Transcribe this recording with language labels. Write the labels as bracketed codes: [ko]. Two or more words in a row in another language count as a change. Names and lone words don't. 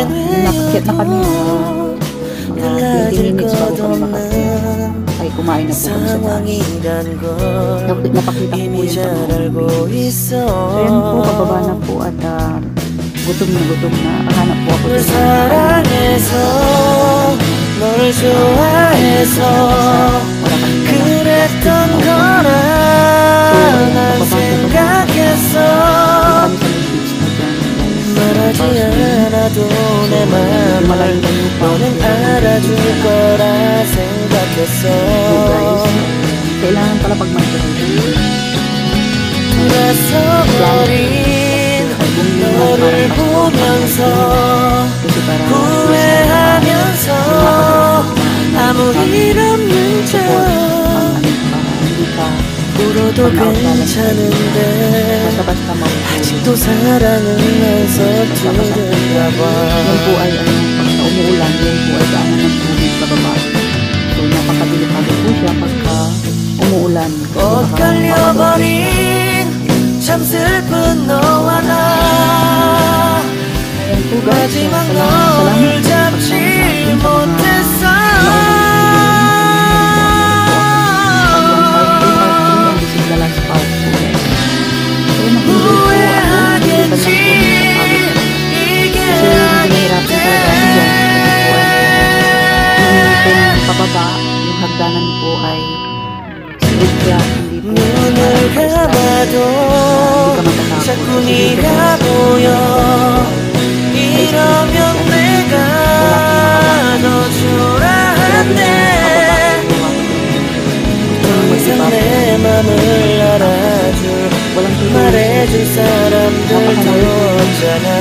[tl] Umakyat na kami mga 20 minutes bago kami makakyat. Ay kumain na po kami sa taas. Napakita ko po yung pag-uwi. So yan po, bababa na po at gutom na. Hanap po ako sa [ko] 너를 좋아해서 그랬던 거라 난 생각했어 말하지 않아도 내 맘을 너는 알아줄 거라 생각했어 [tl] kailangan pala pag [ko] 돌아서버린 너를 보면서 후회하면서 아무 일 없는 척 울어도 괜찮은데 아직도 사랑은 안 서투른가 봐. [tl] Yan po ay pagka umuulan, yan po ay daanan ng tubig pababa. So napakadelikado po siya pagka umuulan. [ko] 엇갈려버린 참 슬픈 너와 나 마지막 너를 잡지 못했어 후회하겠지 이게 아닌데 [tl] pababa yung hagdanan po ay straight kaya hindi po [ko] 눈을 감아도 자꾸 네가 보여 이러면 내가 너 초라한데 더 이상 내 맘을 알아줄 말해줄 사람들도 없잖아